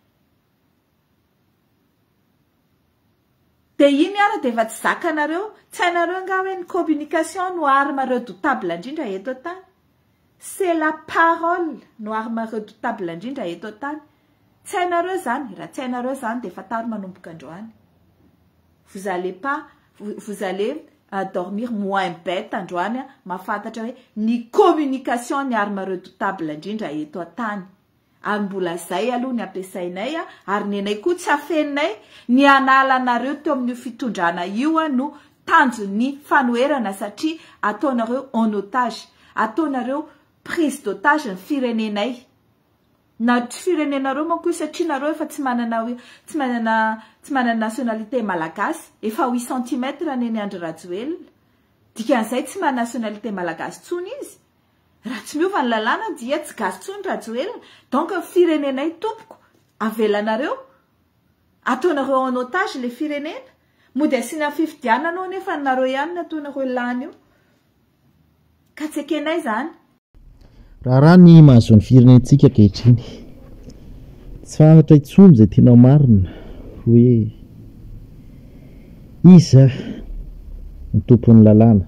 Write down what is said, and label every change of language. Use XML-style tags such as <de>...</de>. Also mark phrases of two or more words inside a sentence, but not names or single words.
<mg>De iny ara de efa tsy zakanareo, tsy hainareo nga hoe ny communication no</mg> <fr>arme redoutable</fr> <mg>indrindra eto an-tany.</mg> <fr>C'est la parole no arme redoutable</fr> <mg>indrindra eto an-tany. Tsy hainareo zany, raha tsy hainareo zany de efa taro manomboka androany.</mg> <fr>Vous allez dormir moins bête</fr> <mg>androany, mahafantatra hoe ny communication ny</mg> <fr>arme redoutable</fr> <mg>indrindra eto an-tany. Ary mbola zay aloha ny ampiasainay, ary nenay koa tsy afeninay ny analanareo teo amin'ny fitondrana io no tanjon'ny fanoherana satria ataonareo</mg> <fr>en otage,</fr> <mg>ataonareo</mg> <fr>prise d'otage</fr> <mg>ny firenenay. Na tsy firenenareo manko io satria nareo efa tsy manana nationalité malagasy, efa 8 cm neny Andry Rajoelina. Dikan'izay tsy manana nationalité malagasy tsony izy. Raha tsy miova ny lalàna dia tsy gasy tsony Rajoelina. Donc firenenay tompoko, avelanareo, ataonareo</mg> <fr>en otage</fr> <mg>le firenena. Mody asiana fifidianana anao nefa nareo ihany nataonareo lany io. Ka tsy ekenay zany. Raha ny mahazo ny firenentsika ankehitriny, tsy fantatra intsony izay tena marina hoe iza ny tompon'ny lalàna.</mg>